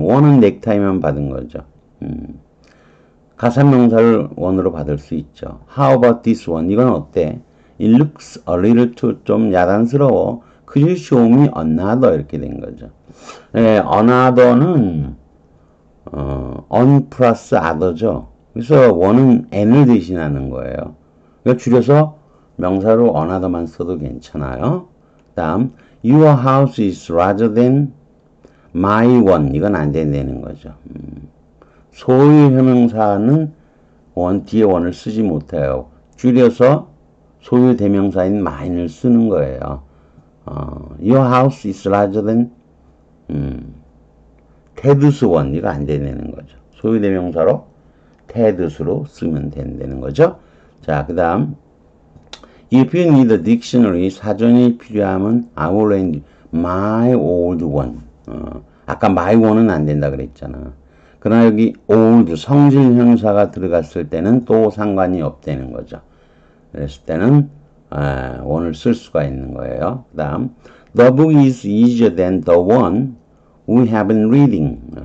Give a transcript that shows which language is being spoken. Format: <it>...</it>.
<ko>원은 넥타이만 받은 거죠. 가사명사를 원으로 받을 수 있죠.</ko> <en>How about this one? 이건 어때? It looks a little too 좀 야단스러워. Could you show me another?</en> <ko>이렇게 된 거죠. 네, another는 on 플러스 other죠. 그래서 원은 n을 대신하는 거예요. 그러니까 줄여서 명사로 another만 써도 괜찮아요.</ko> <en>다음 your house is larger than my one.</en> <ko>이건 안 된다는 거죠. 소유 형용사는 원 뒤에 원을 쓰지 못해요. 줄여서 소유 대명사인 mine을 쓰는 거예요.</ko> <en>Your house is larger than Ted's one.</en> <ko>이거 안 된다는 거죠. 소유 대명사로 Ted's로 쓰면 된다는 거죠.</ko> <en>자, 그 다음 If you need a dictionary, 사전이 필요하면 I will lend my old one.</en> <ko>아까 my one 은 안 된다 그랬잖아. 그러나 여기 old 성질 형사가 들어갔을 때는 또 상관이 없다는 거죠. 그랬을 때는 원을 쓸 수가 있는 거예요.</ko> <en>그 다음 The book is easier than the one we have been reading.</en>